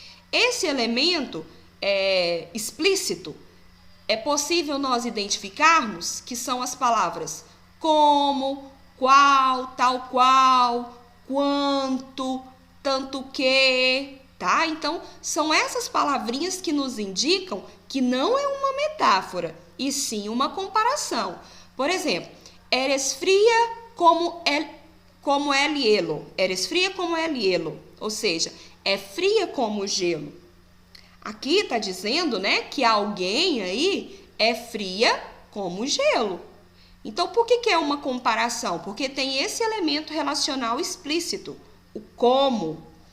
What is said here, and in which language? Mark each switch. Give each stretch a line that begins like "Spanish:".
Portuguese: Esse elemento explícito é possível nós identificarmos que são as palavras como, qual, tal qual, quanto, tanto que, tá? Então, são essas palavrinhas que nos indicam que não é uma metáfora, e sim uma comparação. Por exemplo,
Spanish: eres fria como el hielo. Eres fria como el hielo,
Portuguese: ou seja, é fria como o gelo. Aqui está dizendo, né, que alguém aí é fria como o gelo. Então, por que é uma comparação? Porque tem esse elemento relacional explícito, o como.